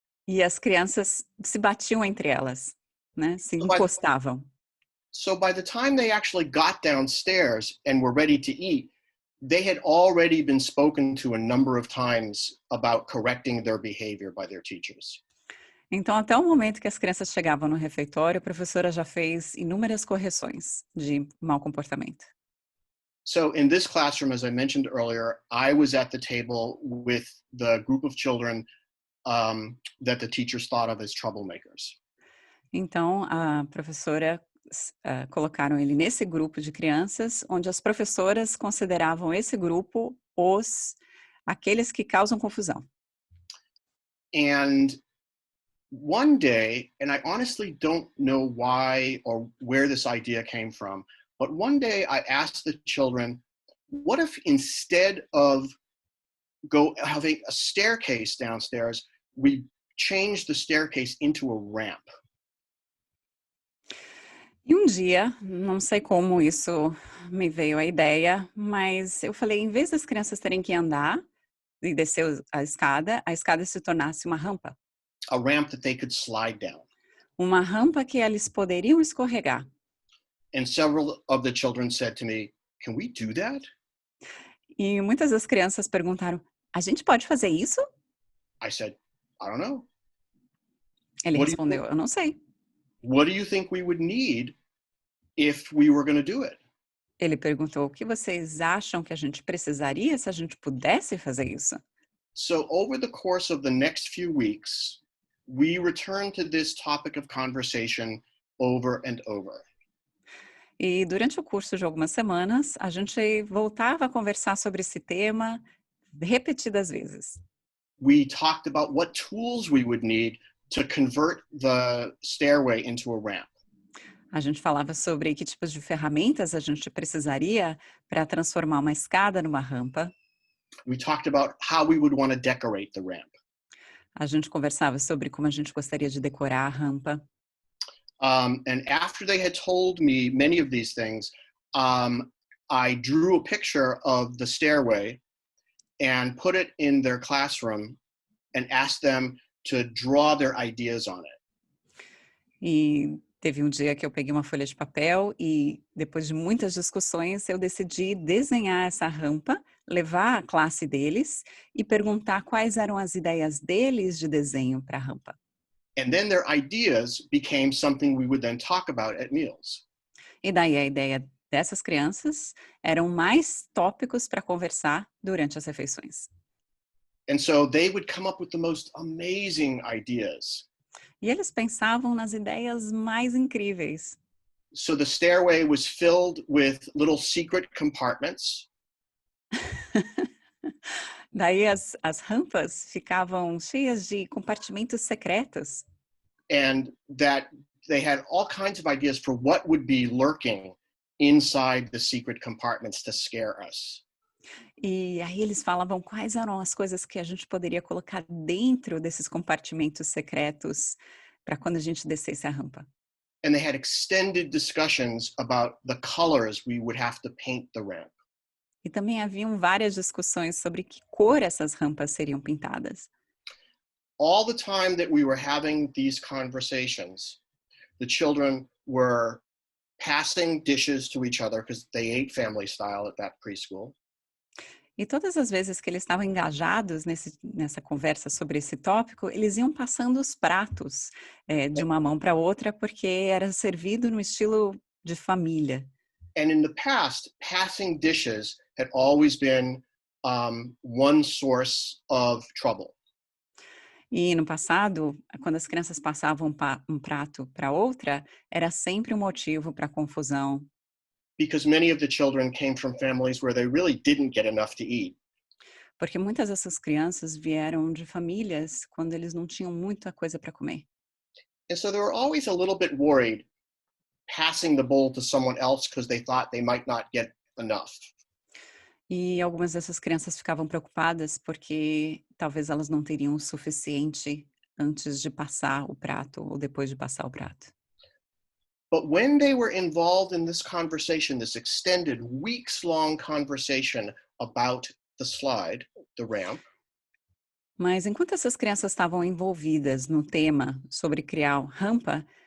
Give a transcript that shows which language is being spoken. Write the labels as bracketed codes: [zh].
[pt] E as crianças se batiam entre elas, né? Se encostavam. [en] So by the time they actually got downstairs and were ready to eat, they had already been spoken to a number of times about correcting their behavior by their teachers. [pt] Então, até o momento que as crianças chegavam no refeitório, a professora já fez inúmeras correções de mau comportamento. [en] So in this classroom, as I mentioned earlier, I was at the table with the group of children that the teachers thought of as troublemakers. [pt] Então, a professora colocaram ele nesse grupo de crianças, onde as professoras consideravam esse grupo aqueles que causam confusão. [en] And one day, and I honestly don't know why or where this idea came from, but one day I asked the children, what if instead of having a staircase downstairs, we changed the staircase into a ramp? [pt] E dia, não sei como isso me veio a ideia, mas eu falei, em vez das crianças terem que andar e descer a escada se tornasse uma rampa. [en] A ramp that they could slide down. [pt] Uma rampa que eles poderiam escorregar. [en] And several of the children said to me, "Can we do that?" [pt] E muitas das crianças perguntaram, a gente pode fazer isso? [en] I said, "I don't know." [pt] Ele respondeu, eu não sei. [en] What do you think we would need if we were going to do it? [pt] Ele perguntou, o que vocês acham que a gente precisaria se a gente pudesse fazer isso? [en] So over the course of the next few weeks, we returned to this topic of conversation over and over. [pt] E durante o curso de algumas semanas, a gente voltava a conversar sobre esse tema repetidas vezes. [en] We talked about what tools we would need to convert the stairway into a ramp. [pt] A gente falava sobre que tipos de ferramentas a gente precisaria para transformar uma escada numa rampa. [en] We talked about how we would want to decorate the ramp. [pt] A gente conversava sobre como a gente gostaria de decorar a rampa. [en] And after they had told me many of these things, I drew a picture of the stairway and put it in their classroom and asked them to draw their ideas on it. [pt] E teve dia que eu peguei uma folha de papel e, depois de muitas discussões, eu decidi desenhar essa rampa, levar a classe deles e perguntar quais eram as ideias deles de desenho para a rampa. [en] And then their ideas became something we would then talk about at meals. [pt] E daí a ideia dessas crianças eram mais tópicos para conversar durante as refeições. [en] And so they would come up with the most amazing ideas. [pt] E eles pensavam nas ideias mais incríveis. [en] So the stairway was filled with little secret compartments. [pt] Daí as rampas ficavam cheias de compartimentos secretos. [en] And that they had all kinds of ideas for what would be lurking inside the secret compartments to scare us. [pt] E aí eles falavam quais eram as coisas que a gente poderia colocar dentro desses compartimentos secretos para quando a gente descesse a rampa. [en] And they had extended discussions about the colors we would have to paint the ramp. [pt] E também haviam várias discussões sobre que cor essas rampas seriam pintadas. [en] All the time that we were having these conversations, the children were passing dishes to each other because they ate family style at that preschool. [pt] E todas as vezes que eles estavam engajados nessa conversa sobre esse tópico, eles iam passando os pratos de uma mão para outra, porque era servido no estilo de família. [en] And in the past, passing dishes had always been one source of trouble. [pt] E no passado, quando as crianças passavam um prato para outra, era sempre um motivo para confusão. [en] Because many of the children came from families where they really didn't get enough to eat. [pt] Porque muitas dessas crianças vieram de famílias quando eles não tinham muita coisa para comer. [en] And so they were always a little bit worried passing the bowl to someone else because they thought they might not get enough. [pt] E algumas dessas crianças ficavam preocupadas porque talvez elas não teriam o suficiente antes de passar o prato ou depois de passar o prato. [en] But when they were involved in this conversation, this extended weeks-long conversation about the slide, the ramp, [pt] Mas enquanto essas crianças estavam envolvidas no tema sobre criar rampa,